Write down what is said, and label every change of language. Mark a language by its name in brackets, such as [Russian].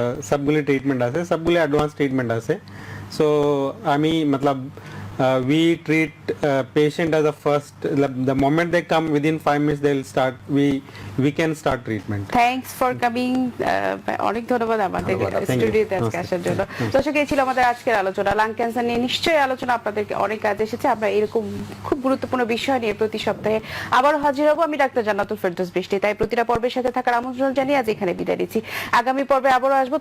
[Bangla] সবগুলি ট্রিটমেন্ট আছে, সবগুলি অ্যাডভান্স ট্রিটমেন্ট আছে। সো আমি মতলব [English] we treat patient as a first, the moment they come within 5 minutes they'll start, we can start treatment. Thanks for coming. [Bangla] অনেক ধন্যবাদ আমাদের ধন্যবাদ, [English] thank you. [Bangla] স্টুডিওতে আজকে আসার জন্য। দর্শক, এই ছিল আমাদের আজকের আলোচনা। লাং ক্যান্সার নিয়ে নিশ্চয়ই আলোচনা আপনাদেরকে অনেক কাজে এসেছে। আমরা এরকম খুব গুরুত্বপূর্ণ বিষয় নিয়ে প্রতি সপ্তাহে আবারও হাজির হব। আমি ডাক্তার জান্নাতুল ফেরদৌস বৃষ্টি। তাই প্রতিটা পর্বের সাথে থাকার আমন্ত্রণ জানিয়ে আজ এখানে বিদায় নিচ্ছি। আগামী পর্বে আবারও আসবো।